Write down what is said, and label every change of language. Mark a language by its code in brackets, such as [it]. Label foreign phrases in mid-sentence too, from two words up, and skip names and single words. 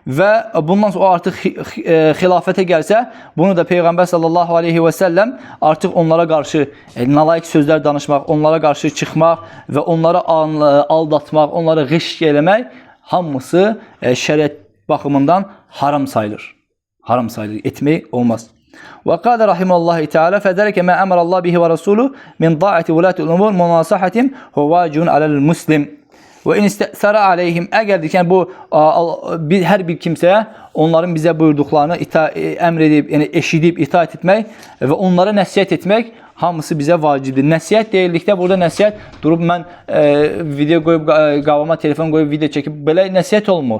[az] və bundan sonra artıq xilafətə gəlsə, bunu da Peyğəmbər [ar] صلى الله عليه وسلم [az] artıq onlara qarşı nalayiq sözlər danışmaq, onlara qarşı çıxmaq və onları aldatmaq, onları ğişk eləmək hamısı şəriət baxımından haram sayılır. Haram sayılır, etmək olmaz. [ar] وقال رحمه الله تعالى فذلك ما أمر الله به ورسوله من طاعة ولاة الأمور مناصحتهم هو واجب على المسلم وإن استأثر عليهم [az] əgər ki, bu hər bir kimsəyə onların bizə buyurduqlarını əmr edib, yəni eşidib, itaat etmək və onlara nəsihət etmək hamısı bizə vacibdir. Nəsihət deyildikdə burada nəsihət durub mən video qoyub qabağıma telefon qoyub video çəkib belə nəsihət olmur.